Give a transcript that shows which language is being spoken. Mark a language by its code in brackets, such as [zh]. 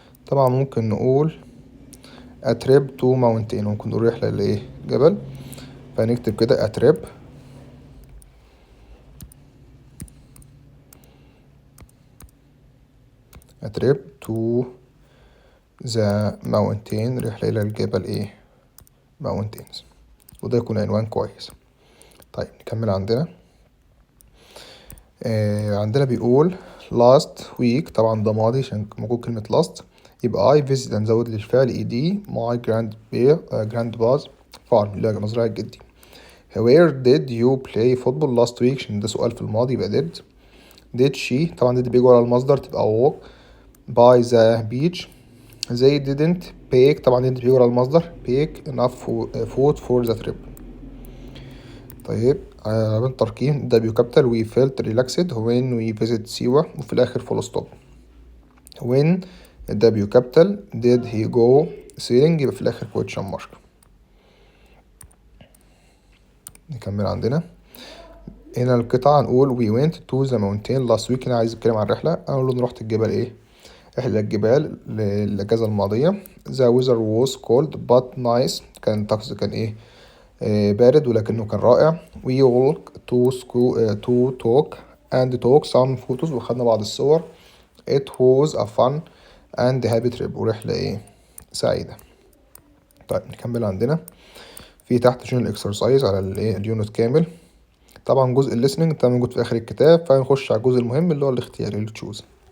[ar] طبعا ممكن نقول [en] a trip to mountain، [ar] ممكن نقول رحلة لايه جبل، فنكتب كده [en] a trip to the mountain، [ar] رحلة إلى الجبل ايه mountains، وده يكون عنوان كويس. طيب نكمل عندنا. عندنا بيقول [en] last week، [ar] طبعا ده ماضي عشان موجود كلمة last، يبقى [en] I visit، [ar] نزود للفعل ed [en] my grandpa's farm، [ar] اللي هي مزرعة جدي. [en] where did you play football last week، [ar] عشان ده سؤال في الماضي يبقى [en] did she، طبعا did [ar] بيجي ورا المصدر تبقى [en] walk by the beach. they didn't bake، طبعا didn't [ar] بيجي ورا المصدر [en] bake enough food for the trip. [ar] طيب بالترقيم [en] W capital we felt relaxed when we visit Siwa, [ar] وفي الآخر [en] full stop. when W capital did he go sailing، [ar] يبقى في الآخر [en] question mark. [ar] نكمل عندنا. هنا القطعة نقول [en] we went to the mountain last week، [ar] أنا عايز أتكلم عن الرحلة، أنا أقول له رحت الجبل إيه، رحلة الجبال الأجازة الماضية. [en] the weather was cold but nice، [ar] كان الطقس كان إيه بارد ولكنه كان رائع. [en] we walked to school to talk and took some photos، [ar] وخدنا بعض الصور. [en] it was a fun and happy trip، [ar] ورحلة إيه سعيدة. طيب نكمل عندنا. في تحت شنو الاكسرسايز على الايه اليونت كامل. طبعا جزء الليسننج ده موجود في اخر الكتاب، فهنخش على الجزء المهم اللي هو الاختياري اللي تشوز.